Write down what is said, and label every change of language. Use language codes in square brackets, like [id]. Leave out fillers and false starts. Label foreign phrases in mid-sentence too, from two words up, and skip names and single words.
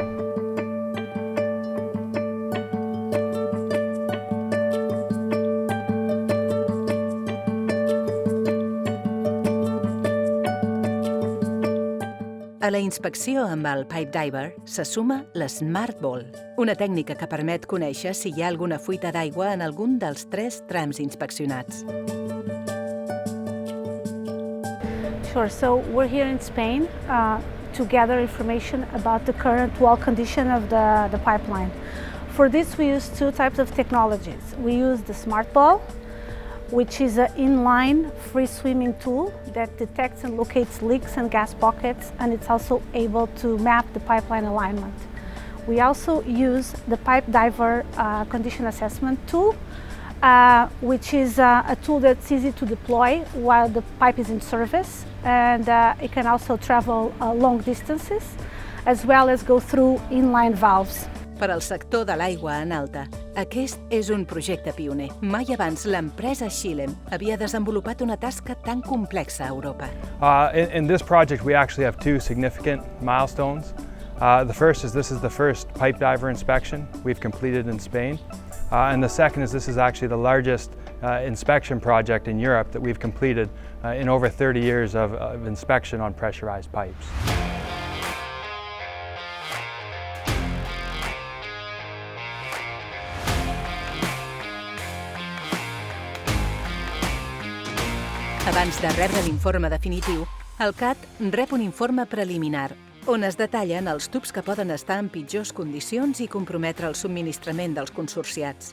[ca] A la inspecció amb el Pipe Diver se suma l'Smart Ball, una tècnica que permet conèixer si hi ha alguna fuita d'aigua en algun dels 3 trams inspeccionats. [en] Sure. So we're here in Spain to gather information about the current wall condition of the pipeline. For this, we use 2 types of technologies. We use the Smart Ball, which is an inline free swimming tool that detects and locates leaks and gas pockets, and it's also able to map the pipeline alignment. We also use the Pipe Diver condition assessment tool, which is a tool that's easy to deploy while the pipe is in service, and it can also travel long distances, as well as go through inline valves. [ca] Per al sector de l'aigua en alta, Aquest és un projecte pioner. Mai abans l'empresa Schilem havia desenvolupat una tasca tan complexa a Europa. [en] In this project, we actually have two significant milestones. The first is this is the first pipe diver inspection we've completed in Spain. And the second is this is actually the largest inspection project in Europe that we've completed in over 30 years of inspection on pressurized pipes. [ca] Abans de rebre l'informe definitiu, el CAT rep un informe preliminar, on es detallen els tubs que poden estar en pitjors condicions i comprometre el subministrament dels consorciats.